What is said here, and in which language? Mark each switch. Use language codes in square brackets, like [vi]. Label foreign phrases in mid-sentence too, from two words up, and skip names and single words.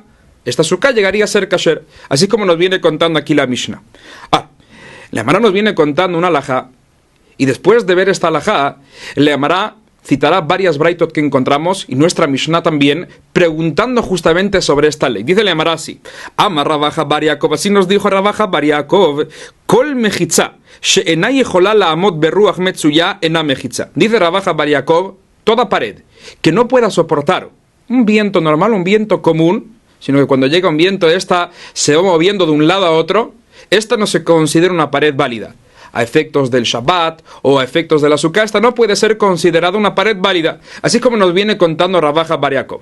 [es] Esta sukkah llegaría a ser kasher, así como nos viene contando aquí la Mishnah. La Amará nos viene contando una halajá, y después de ver esta halajá, la Amará citará varias braitot que encontramos, y nuestra Mishnah también, preguntando justamente sobre esta ley. Dice la Amará así: Amar Ravaja bar Yaakov, así nos dijo Ravaja bar Yaakov, [he] כל מחיצה שאינה יכולה לעמוד ברוח מצויה אינה מחיצה. [es] Dice Ravaja bar Yaakov, toda pared que no pueda soportar un viento normal, un viento común, sino que cuando llega un viento esta se va moviendo de un lado a otro, esta no se considera una pared válida. A efectos del Shabbat o a efectos de la Sukkah, esta no puede ser considerada una pared válida, así como nos viene contando Ravaja bar Yaakov.